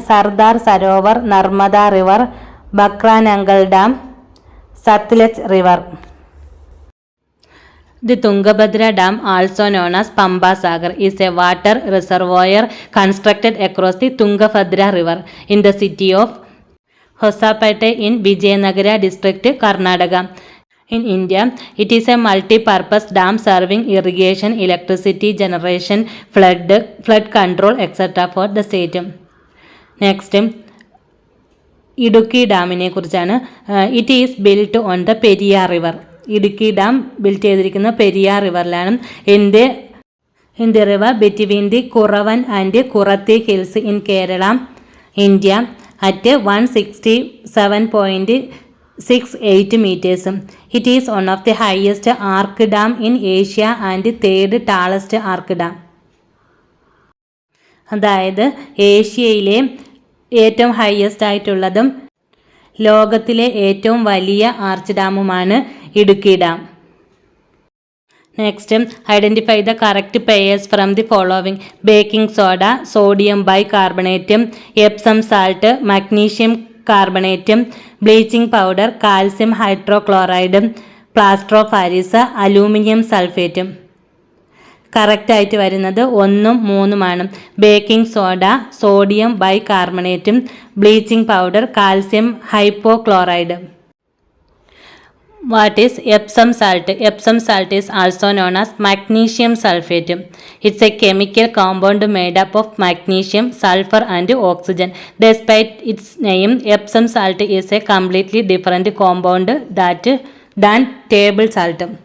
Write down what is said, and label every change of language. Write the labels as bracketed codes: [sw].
[ml] Sardar Sarovar, Narmada river, Bhakra Nangal dam, Sutlej river. [en] The Tungabhadra Dam, also known as Pamba Sagar, is a water reservoir constructed across the Tungabhadra River in the city of Hosapete in Vijayanagara district, Karnataka. In India, it is a multi-purpose dam serving irrigation, electricity generation, flood control, etc. for the state. [ml] Next, Idukki ഡാമിനെ കുറിച്ചാണ്. [en] It is built on the Periyar river. [ml] Idukki dam built ചെയ്തിരിക്കുന്ന Periyar റിവറിലാണ്. [en] In the river between the Kuravan and Kurathi hills in Kerala, India, at 167.68 meters. It is one of the highest arc dam in Asia and third tallest arc dam. [ml] അതായത് ഏഷ്യയിലെ ഏറ്റവും highest ആയിട്ടുള്ളതും ലോകത്തിലെ ഏറ്റവും വലിയ arch ഡാമുമാണ് Idukki dam. [en] Next, identify the correct pairs from the following. Baking soda, sodium bicarbonate, Epsom salt, magnesium carbonate, bleaching powder, calcium hydrochloride, plaster of Paris, aluminium sulphate. [ml] കറക്റ്റായിട്ട് വരുന്നത് 1ഉം 3ഉമാണ്. Baking soda, sodium ബൈകാർബണേറ്റും, bleaching powder, calcium hypochloride. [en] What is Epsom salt? Epsom salt is also known as magnesium sulfate. It's a chemical compound made up of magnesium, sulfur and oxygen. Despite its name, Epsom salt is a completely different compound than table salt.